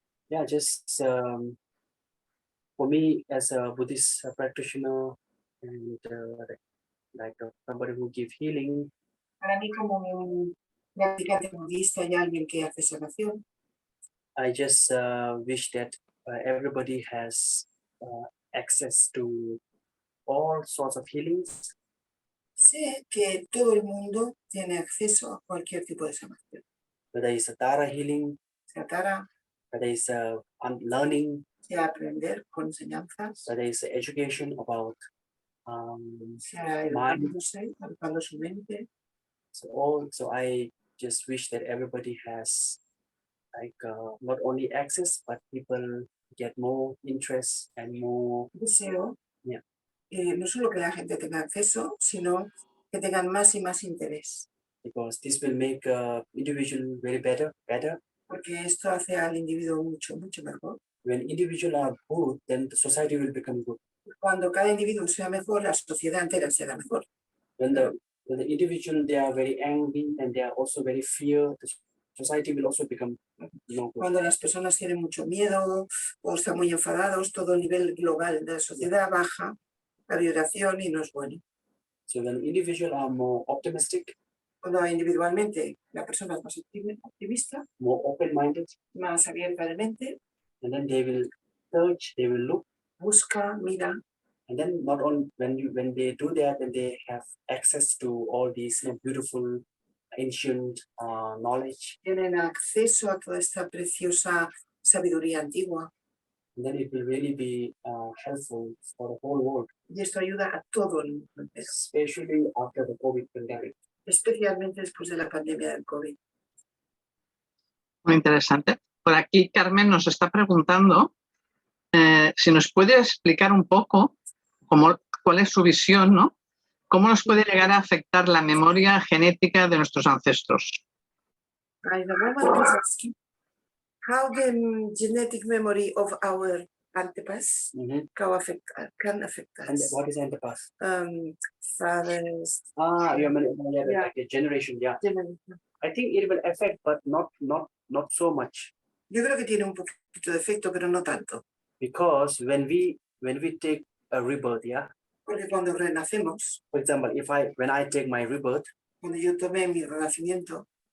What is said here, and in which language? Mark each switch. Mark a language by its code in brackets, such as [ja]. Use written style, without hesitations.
[en] Yeah, just for me as a Buddhist practitioner and like somebody who gives healing. [es] Para mí como un practicante budista y alguien que hace sanación. [en] I just wish that everybody has access to all sorts of healings. [es] Sé que todo el mundo tiene acceso a cualquier tipo de sanación. [en] Whether it's a Tara healing, [es] sea Tara, [en] whether it's learning, [es] sea aprender con enseñanzas, [en] whether it's education about [es] sea educando su mente. [en] So I just wish that everybody has not only access, but people get more interest and more. [es] Deseo [en] yeah. [es] No solo que la gente tenga acceso, sino que tengan más y más interés. [en] Because this will make individual very better. [es] Porque esto hace al individuo mucho mejor. [en] When individuals are good, then the society will become good. [es] Cuando cada individuo sea mejor, la sociedad entera será mejor. [en] When the individual, they are very angry and they are also very fear, the society will also become good. [es] Cuando las personas tienen mucho miedo o están muy enfadados, todo el nivel global de la sociedad baja la vibración y no es bueno. [en] So when individuals are more optimistic, [es] cuando individualmente la persona es más optimista, [en] more open-minded, [es] más abierta de mente, [en] and then they will search, they will look, [es] busca, mira. [en] And then not only when they do that, then they have access to all these beautiful ancient knowledge. [es] Tienen acceso a toda esta preciosa sabiduría antigua. [en] And then it will really be helpful for the whole world. [es] Y esto ayuda a todo el mundo. [en] Especially after the COVID pandemic. [es] Especialmente después de la pandemia del COVID. Muy interesante. Por aquí Carmen nos está preguntando si nos puede explicar un poco cuál es su visión, ¿no? ¿Cómo nos puede llegar a afectar la memoria genética de nuestros ancestros? [en] How the genetic memory of our antepast can affect us. And what is antepast? Fathers. Like a generation, yeah. I think it will affect, but not so much. [es] Yo creo que tiene un poquito de efecto, pero no tanto. [en] Because when we take a rebirth, [es] Porque cuando renacemos, [en] for example, when I take my rebirth, [es] cuando yo tomé mi renacimiento,